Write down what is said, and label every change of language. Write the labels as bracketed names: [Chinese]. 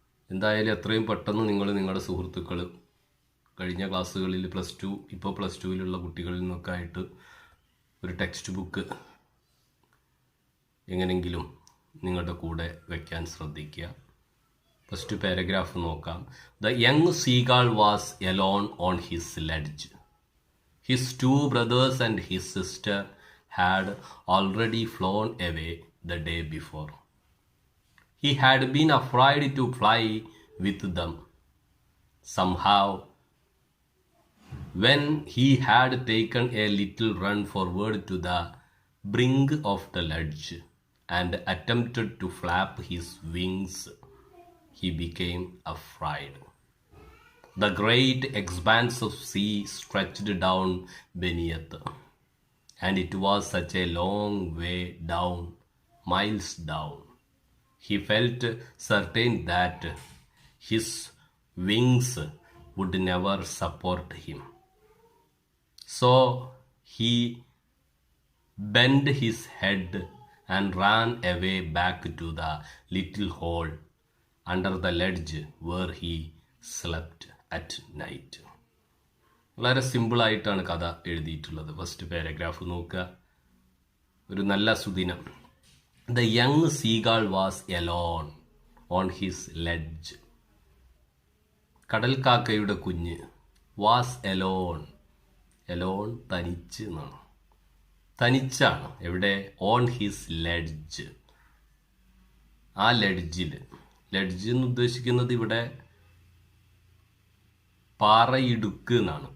[Malayalam] എന്തായാലും എത്രയും പെട്ടെന്ന് നിങ്ങളുടെ സുഹൃത്തുക്കൾ കഴിഞ്ഞ ക്ലാസ്സുകളിൽ ഇപ്പോൾ പ്ലസ് ടുവിലുള്ള കുട്ടികളിൽ നിന്നൊക്കെ ആയിട്ട് ഒരു ടെക്സ്റ്റ് ബുക്ക് എങ്ങനെങ്കിലും നിങ്ങളുടെ കൂടെ വയ്ക്കാൻ ശ്രദ്ധിക്കുക. [English] first paragraph [Malayalam] നോക്കാം. [English] The young seagull was alone on his ledge. His two brothers and his sister had already flown away the day before. He had been afraid to fly with them. Somehow, when he had taken a little run forward to the brink of the ledge and attempted to flap his wings, he became afraid. The great expanse of sea stretched down beneath, and it was such a long way down, miles down. He felt certain that his wings would never support him. So he bent his head and ran away back to the little hole under the ledge where he slept at night. [Malayalam] വളരെ സിമ്പിളായിട്ടാണ് കഥ എഴുതിയിട്ടുള്ളത്. First paragraph നോക്കുക. ഒരു നല്ല സുദിനം. [English] The young seagull was alone on his ledge. [Malayalam] കടൽക്കാക്കയുടെ കുഞ്ഞ് [English] Was alone. [Malayalam] alone തനിച്ച് എന്നാണ്. തനിച്ചാണ്. എവിടെ? [English] On his ledge. [Malayalam] ആ ലെഡ്ജിൽ. ലെഡ്ജ് എന്ന് ഉദ്ദേശിക്കുന്നത് ഇവിടെ പാറയിടുക്ക് എന്നാണ്.